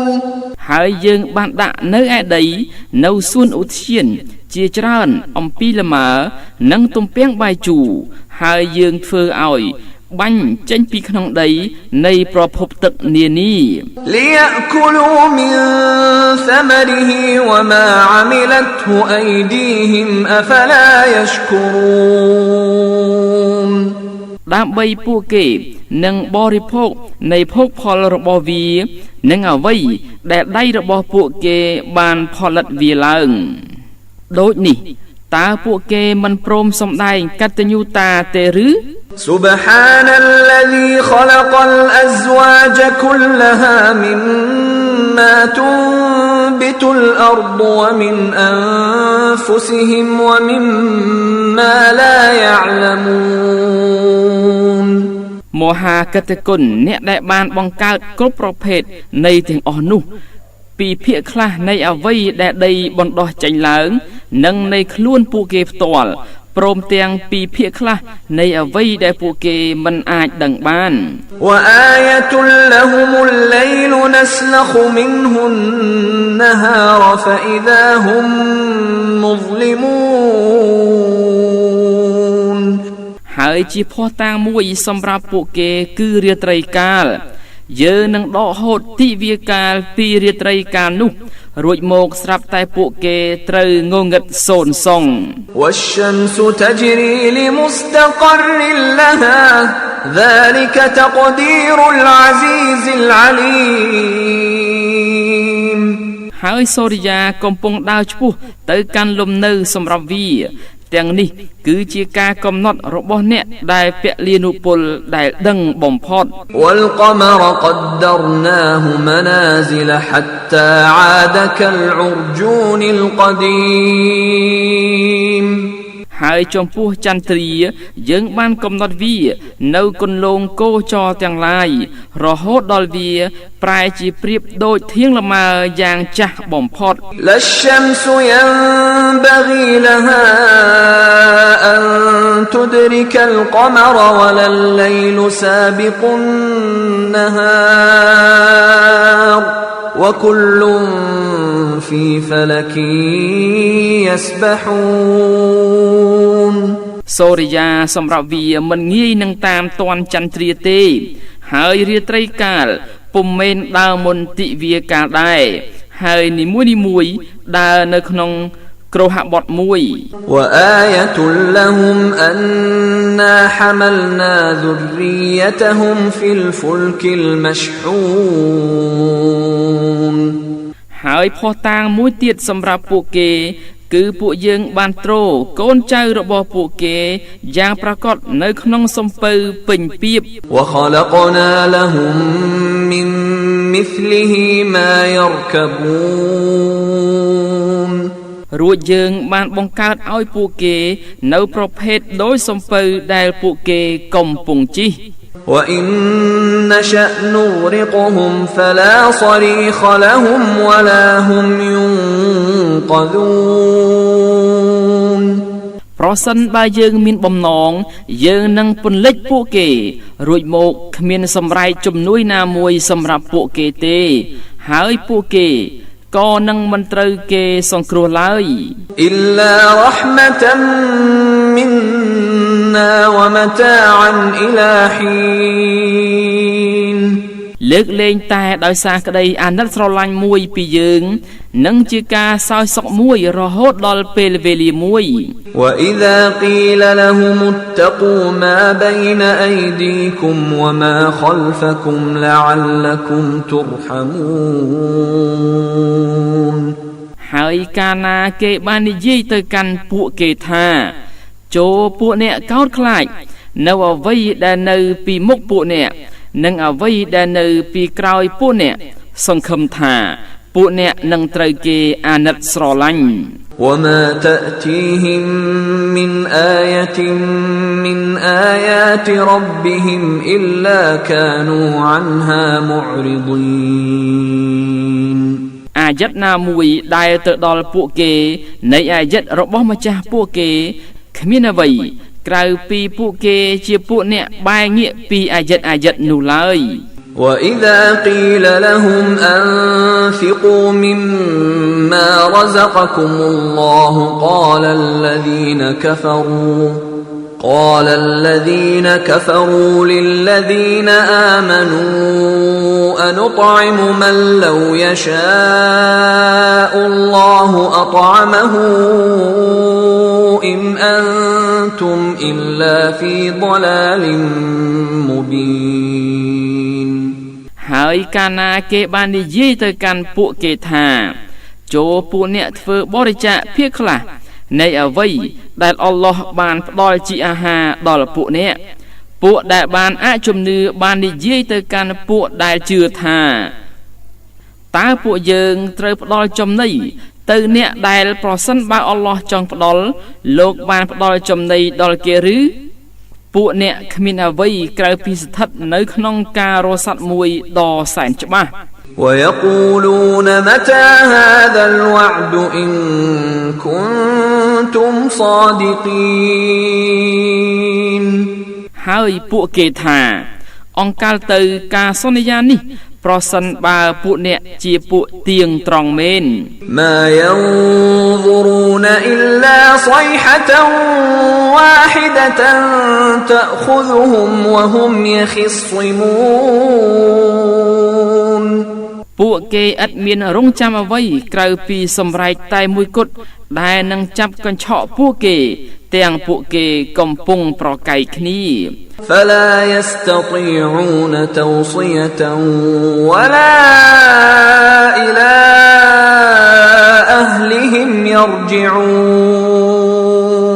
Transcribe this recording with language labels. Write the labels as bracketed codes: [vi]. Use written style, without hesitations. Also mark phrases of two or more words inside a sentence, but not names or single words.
[km] ហើយយើងបានដាក់នៅឯដីនៅសួនឧទ្យានជាច្រើនអំពីលម៉ើនិងទំពាំងបាយជូរហើយយើងធ្វើឲ្យបាញ់ចេញពីក្នុងដីនៃប្រភពទឹកនានា [ar] ليأكلوا من ثمره وما عملته أيديهم أفلا يشكرون [km] ដើម្បីពួកគេនឹងបរិភោគនៃភោគផលរបស់វានិងអ្វីដែលដៃរបស់ពួកគេបានផលិតវាឡើងដូចនេះតើពួកគេមិនព្រមសម្ដែងកតញ្ញូតាទេឬ [ar] سبحان الذي خلق الأزواج كلها مما تنبت الأرض ومن أنفسهم ومما لا يعلمون [km] មហាកតគុណអ្នកដែលបានបង្កើតគ្រប់ប្រភេទនៃទាំងអស់នោះពីភាគខ្លះនៃអ្វីដែលដីបណ្ដោះចេញឡើងនិងនៃខ្លួនពួកគេផ្ទាល់ព្រមទាំងពីភាគខ្លះនៃអ្វីដែលពួកគេមិនអាចដឹងបាន [ar] وآية لهم الليل نسلخ منه النهار فإذا هم مظلمون [km] ហើយជាភស្តុតាងមួយសម្រាប់ពួកគេគឺរាត្រីកាលយើងនឹងដកហូតទិវាកាលពីរាត្រីកាលនោះ រួចមកស្រាប់តែពួកគេត្រូវងងឹតសូន្យសង [ar] والشمس تجري لمستقر لها ذلك تقدير العزيز العليم [km] ហើយសូរិយាកំពុងដើរឆ្ពោះទៅកាន់លំនៅសម្រាប់វាទាំងនេះគឺជាការកំណត់របស់អ្នកដែលពលិនុពលដែលដឹងបំផុត [ar] والقمر قدرناه منازل حتى عاد كالعرجون القديم [km] ហើយចំពោះចន្ទ្រាយើងបានកំណត់វានៅគន្លងគោចរទាំងឡាយរហូតដល់វាប្រែជាប្រៀបដូចធាងលម៉ើយ៉ាងចាស់បំផុត [ar] للشمس ينبغي لها أن تدرك القمر ولا الليل سابق النهار وكل في فلك يسبحون [km] សូរិយាសម្រាប់វាមិនងាយនឹងតាមទាន់ចន្ទ្រាទេហើយរាត្រីកាលពុំមែនដើរមុនទិវាកាលដែរហើយនីមួយៗដើរនៅក្នុងគ្រោះបត់មួយ [ar] وآية لهم أنا حملنا ذريتهم في الفلك المشحون [km] ហើយភស្តុតាងមួយទៀតសម្រាប់ពួកគេគឺពួកយើងបានទ្រកូនចៅរបស់ពួកគេយ៉ាងប្រកបនៅក្នុងសំពៅពេញពៀប [ar] وخلقنا لهم من مثله ما يركبون [km] រួចយើងបានបង្កើតឲ្យពួកគេនៅប្រភេទដោយសំពៅដែលពួកគេកំពុงជិះ [ar] وإن نشأ نغرقهم فلا صريخ لهم ولا هم ينقذون [km] ប្រសិនបើយើងមានបំណងយើងនឹងពន្លិចពួកគេរួចមកគ្មានសម្រែកជំនួយណាមួយសម្រាប់ពួកគេទេហើយពួកគេក៏នឹងមិនត្រូវគេសង្គ្រោះឡើយ [ar] إلا رحمة منا ومتاعا إلى حين [km] លើកលែងតែដោយសារក្តីអាណិតស្រឡាញ់មួយពីយើងនិងជាការសោយសុខមួយរហូតដល់ពេលវេលាមួយ [ar] وإذا قيل لهم اتقوا ما بين أيديكم وما خلفكم لعلكم ترحمون [km] ហើយកាលណាគេបាននិយាយទៅកាន់ពួកគេថាចូលពួកអ្នកកោតខ្លាចនៅអ្វីដែលនៅពីមុខពួកអ្នកនិងអ្វីដែលនៅពីក្រោយពួកអ្នកសង្ឃឹមថាពួកអ្នកនឹងត្រូវគេអាណិតស្រឡាញ់ [ar] وما تأتيهم من آية من آيات ربهم إلا كانوا عنها معرضين [km] អាយ័តណាមួយដែលទៅដល់ពួកគេនៃអាយ័តរបស់ម្ចាស់ពួកគេគ្មានអ្វីក្រៅពីពួកគេជាពួកអ្នកបែរងាកពីអាយ័តនោះឡើយ [ar] وإذا قيل لهم أنفقوا مما رزقكم الله قال الذين كفروا للذين آمنوا أنطعم من لو يشاء الله أطعمه إن أنتم إلا في ضلال مبين [km] ហើយកាលណាគេបាននិយាយទៅកាន់ពួកគេថាចូលពួកអ្នកធ្វើបរិច្ចាគភាគខ្លះ នៃអ្វីដែលអល់ឡោះបានផ្ដល់ជាអាហារដល់ពួកអ្នកពួកដែលបានអជំនឿបាននិយាយទៅកាន់ពួកដែលជឿថាតើពួកយើងត្រូវផ្ដល់ចំណីទៅអ្នកដែលប្រសិនបើអល់ឡោះចង់ផ្ដល់លោកបានផ្ដល់ចំណីដល់គេឬពួកអ្នកគ្មានអ្វីក្រៅពីស្ថិតនៅក្នុងការរសាត់មួយដ៏សែនច្បាស់ [ar] ويقولون متى هذا الوعد إن كنتم صادقين [km] ហើយពួកគេថាអង្កលទៅការសន្យានេះប្រសិនបើពួកអ្នកជាពួកទៀងត្រង់មែន [ar] ما ينظرون إلا صيحة واحدة تأخذهم وهم يخصمون [km] ពួកគេឥតមានរងចាំអ្វីក្រៅពីសម្រែកតែមួយគត់ដែលនឹងចាប់កញ្ឆក់ពួកគេទាំងពួកគេកំពុងប្រកែកគ្នា [ar] فلا يستطيعون توصية ولا إلى أهلهم يرجعون